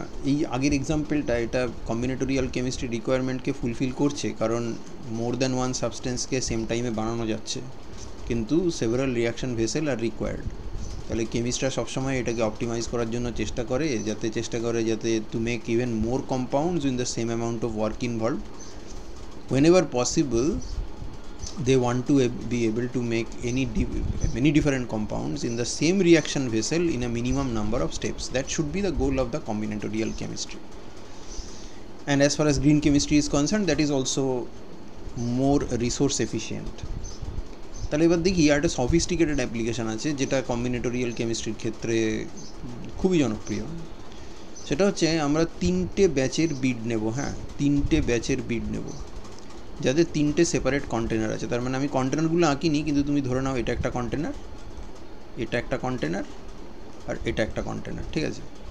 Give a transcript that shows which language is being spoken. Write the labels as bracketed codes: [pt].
[bn] এই আগের এক্সাম্পলটা এটা কম্বিনেটোরিয়াল কেমিস্ট্রি রিকোয়ারমেন্টকে ফুলফিল করছে, কারণ [en] more than one [bn] সাবস্টেন্সকে সেম টাইমে বানানো যাচ্ছে, কিন্তু [en] Several reaction vessel are required. [bn] তাহলে কেমিস্টরা সবসময় এটাকে অপটিমাইজ করার জন্য চেষ্টা করে যাতে [en] To make even more compounds in the same amount of work involve. whenever possible they want to be able to make many different compounds in the same reaction vessel in a minimum number of steps. That should be the goal of the combinatorial chemistry. And as far as green chemistry is concerned, that is also more resource efficient. [bn] তাহলে এবার দেখি আর একটা sophisticated application আছে যেটা combinatorial কেমিস্ট্রির ক্ষেত্রে খুবই জনপ্রিয়। সেটা হচ্ছে আমরা 3টে ব্যাচের বিড নেব। হ্যাঁ, 3টে ব্যাচের বিড নেব যাদের 3টে সেপারেট কন্টেনার আছে। তার মানে আমি কন্টেনারগুলো আঁকিনি, কিন্তু তুমি ধরে নাও এটা একটা কন্টেনার, এটা একটা কন্টেনার, আর এটা একটা কন্টেনার, ঠিক আছে?